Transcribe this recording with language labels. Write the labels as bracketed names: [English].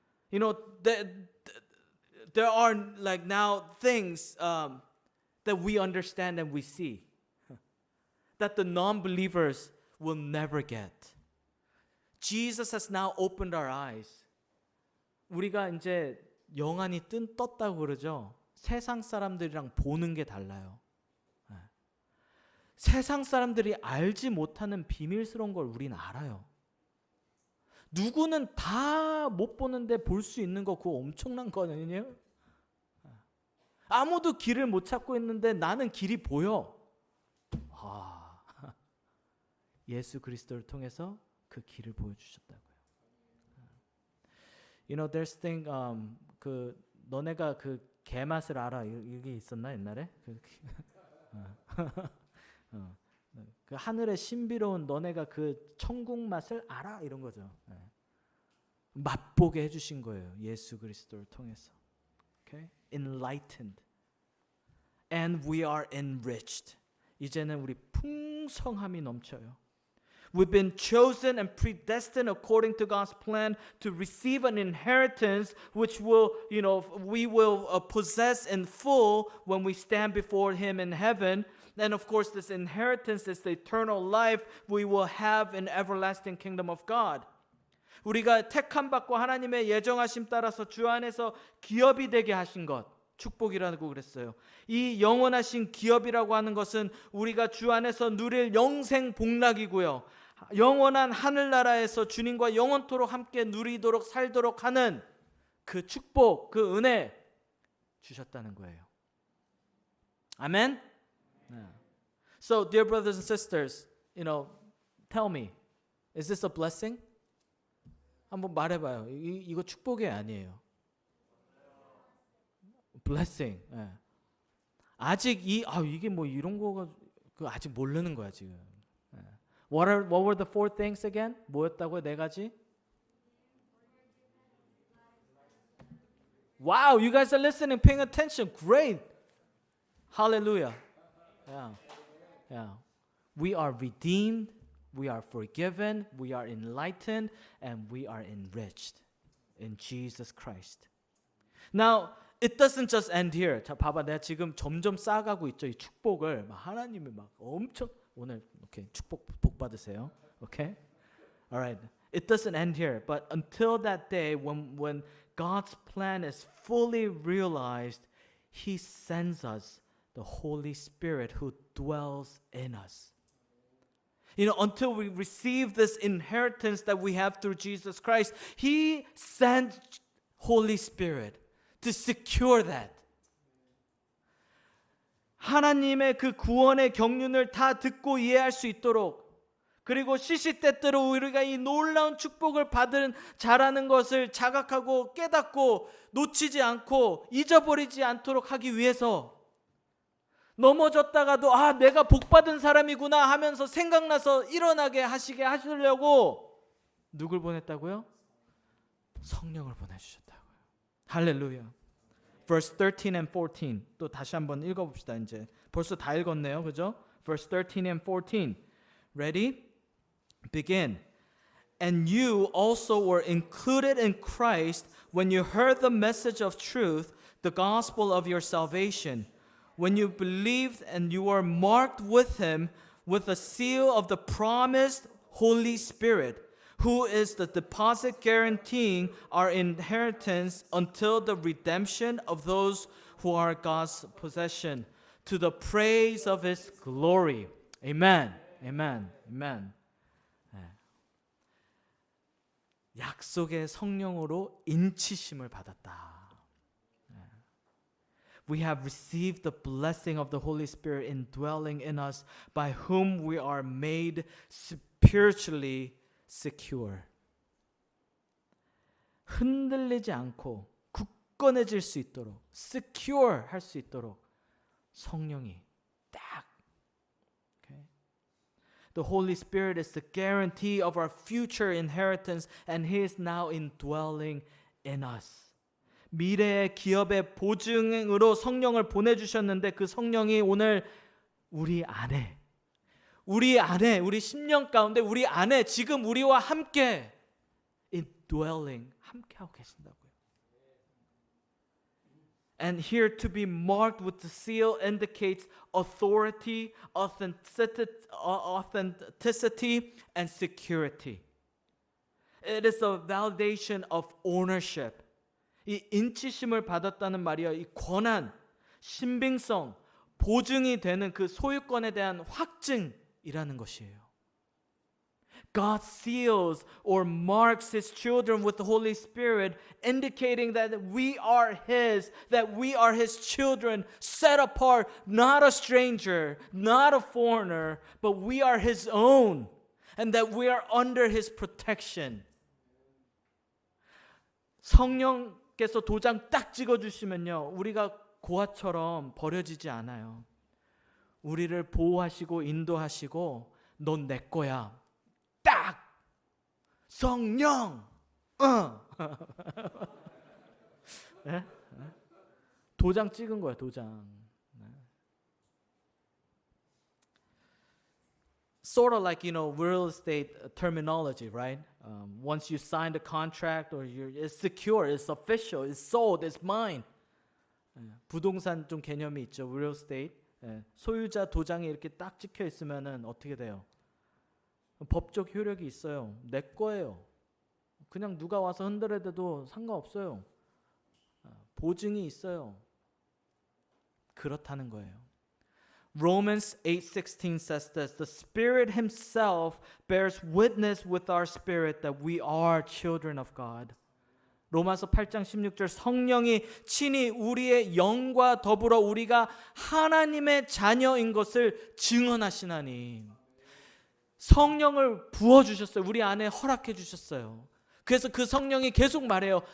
[English] You know, there are like now things that we understand and we see that the non-believers will never get. Jesus has now opened our eyes. [Korean] 우리가 이제 영안이 떴다고 그러죠. 세상 사람들이랑 보는 게 달라요. 세상 사람들이 알지 못하는 비밀스러운 걸 우리는 알아요. 누구는 다 못 보는데 볼 수 있는 거 그거 엄청난 거거든요. 아무도 길을 못 찾고 있는데 나는 길이 보여. 예수 그리스도를 통해서 그 길을 보여주셨다고요. [English] You know, there's thing [Korean] 그 너네가 그 개 맛을 알아 이게 있었나 옛날에? 그 하늘의 신비로운 너네가 그 천국 맛을 알아 이런 거죠. 맛보게 해주신 거예요. 예수 그리스도를 통해서. [English] Okay? Enlightened. And we are enriched. [Korean] 이제는 우리 풍성함이 넘쳐요. [English] We've been chosen and predestined according to God's plan to receive an inheritance which we will possess in full when we stand before Him in heaven. And of course, this inheritance is the eternal life we will have in everlasting kingdom of God. [Korean] 우리가 택함 받고 하나님의 예정하심 따라서 주 안에서 기업이 되게 하신 것. 축복이라고 그랬어요. 이 영원하신 기업이라고 하는 것은 우리가 주 안에서 누릴 영생 복락이고요. 영원한 하늘나라에서 주님과 영원토록 함께 누리도록 살도록 하는 그 축복, 그 은혜 주셨다는 거예요. 아멘. [English] So, dear brothers and sisters, tell me, is this a blessing? [Korean] 한번 말해봐요. 이거 축복이 아니에요. [English] blessing. [Korean] 아직 이게 뭐 이런 거가 아직 모르는 거야 지금. [English] What were the four things again? [Korean] 뭐였다고요? 네 가지? [English] Wow, you guys are listening, paying attention. Great. Hallelujah. Yeah. We are redeemed, we are forgiven, we are enlightened, and we are enriched in Jesus Christ. Now, it doesn't just end here. [Korean] 자, 봐봐, 내가 지금 점점 쌓아가고 있죠. 이 축복을 하나님이 막 엄청 오늘 오케이 축복 복 받으세요. [English] Okay, all right. It doesn't end here, but until that day when God's plan is fully realized, He sends us the Holy Spirit who dwells in us. Until we receive this inheritance that we have through Jesus Christ, He sent Holy Spirit to secure that. [Korean] 하나님의 그 구원의 경륜을 다 듣고 이해할 수 있도록, 그리고 시시때때로 우리가 이 놀라운 축복을 받은 자라는 것을 자각하고 깨닫고 놓치지 않고 잊어버리지 않도록 하기 위해서, 넘어졌다가도 내가 복받은 사람이구나 하면서 생각나서 일어나게 하시려고 누굴 보냈다고요? 성령을 보내주셨다고요. 할렐루야. [English] Verse 13 and 14 [Korean] 또 다시 한번 읽어봅시다. 이제 벌써 다 읽었네요, 그죠? [English] Verse 13 and 14. Ready? Begin. And you also were included in Christ when you heard the message of truth, the gospel of your salvation. When you believed and you were marked with him with the seal of the promised Holy Spirit, who is the deposit guaranteeing our inheritance until the redemption of those who are God's possession, to the praise of his glory. Amen. Amen. Amen. [Korean] 약속의 성령으로 인치심을 받았다. [English] We have received the blessing of the Holy Spirit indwelling in us, by whom we are made spiritually secure. [Korean] 흔들리지 않고 굳건해질 수 있도록, secure 할 수 있도록 성령이 딱. [English] Okay? The Holy Spirit is the guarantee of our future inheritance, and He is now indwelling in us. [Korean] 미래의 기업의 보증으로 성령을 보내주셨는데 그 성령이 오늘 우리 안에, 우리 심령 가운데, 우리 안에 지금 우리와 함께 indwelling, 함께하고 계신다고요. [English] And here to be marked with the seal indicates authority, authenticity, and security. It is a validation of ownership. [Korean] 이 인치심을 받았다는 말이요, 이 권한, 신빙성, 보증이 되는 그 소유권에 대한 확증이라는 것이에요. [English] God seals or marks His children with the Holy Spirit, indicating that we are His, that we are His children, set apart, not a stranger, not a foreigner, but we are His own, and that we are under His protection. [Korean] 성령께서 도장 딱 찍어주시면요, 우리가 고아처럼 버려지지 않아요. 우리를 보호하시고 인도하시고 넌 내 거야. 딱! 성령! 네? 도장 찍은 거야, 도장. [English] Sort of like, real estate terminology, right? Once you sign the contract or it's secure, it's official, it's sold, it's mine. [Korean] 부동산 좀 개념이 있죠, [English] real estate. [Korean] 소유자 도장이 이렇게 딱 찍혀 있으면은 어떻게 돼요? 법적 효력이 있어요. 내 거예요. 그냥 누가 와서 흔들어대도 상관없어요. 보증이 있어요. 그렇다는 거예요. [English] Romans 8:16 says this, the Spirit Himself bears witness with our spirit that we are children of God. [Korean] 로마서 8장 16절 성령이 친히 우리의 영과 더불어 우리가 하나님의 자녀인 것을 증언하시나니. 성령을 부어주셨어요. 우리 안에 허락해 주셨어요. 그래서 그 성령이 계속 말해요.